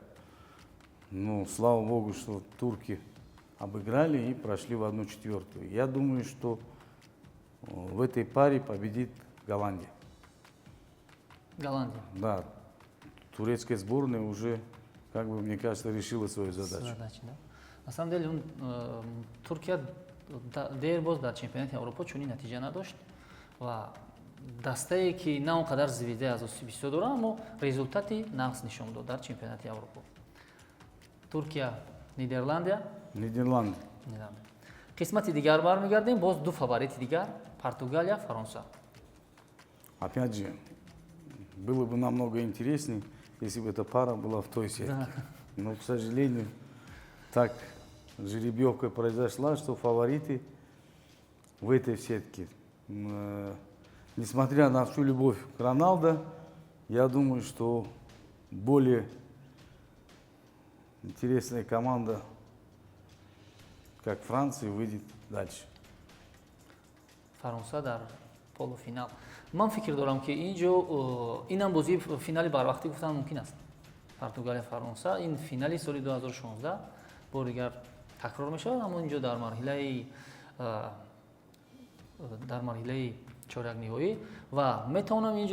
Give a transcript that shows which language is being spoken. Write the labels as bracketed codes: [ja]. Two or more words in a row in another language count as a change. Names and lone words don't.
[ru] Но слава богу, что турки обыграли и прошли в 1/4. Я думаю, что в этой паре победит Голландия. Голландия. Да, турецкая сборная уже, как бы, мне кажется, решила свою задачу. Задача, да? На самом деле, [tg] Туркия дер боз дар чемпионати Европа чунин натиҷа надошт ва дастае ки на он қадар звездаи асосӣ бисёр дорад, аммо результати нақс нишон дод дар чемпионати Европа. Туркия, Нидерландия. [ru] Нидерланды. [tg] Нидерландия. Қисмати дигар бармегардем, боз ду фаворити дигар, Португалия, Фаронса. [ru] Опять же, было бы намного интереснее, если бы эта пара была в той сетке. Да. Но, к сожалению, так жеребьевка произошла, что фавориты в этой сетке. Несмотря на всю любовь к Роналдо, я думаю, что более интересная команда, как Франция, выйдет дальше. [tg] Фаронса дар полуфинал. Ман фикр дорам ки инҷо инам бозии финали барвақтӣ гуфтан мумкин аст. Португалия, Фаронса, ин финали соли 2016 бор дигар такрор мешавад, аммо инҷо дар марҳилаи чоракниҳоӣ ва метавонам инҷо